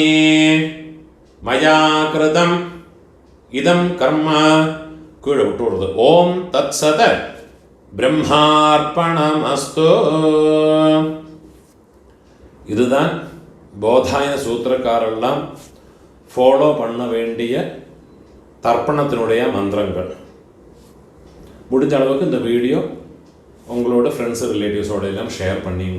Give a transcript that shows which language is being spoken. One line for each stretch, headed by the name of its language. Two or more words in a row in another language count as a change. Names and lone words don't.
Sanskrit: मया कृतम् इदं कर्म
Malayalam: കീഴെ വിട്ടുകൊടുത്ത്.
Sanskrit: ॐ तत्सत् ब्रह्मार्पणमस्तु.
Tamil: இதுதான் போதாயன சூத்திரக்காரெல்லாம் ஃபாலோ பண்ண வேண்டிய தர்ப்பணத்தினுடைய மந்திரங்கள். முடிஞ்ச அளவுக்கு இந்த வீடியோ உங்களோட
English: friends relatives
Tamil: எல்லாம் ஷேர் பண்ணிங்க.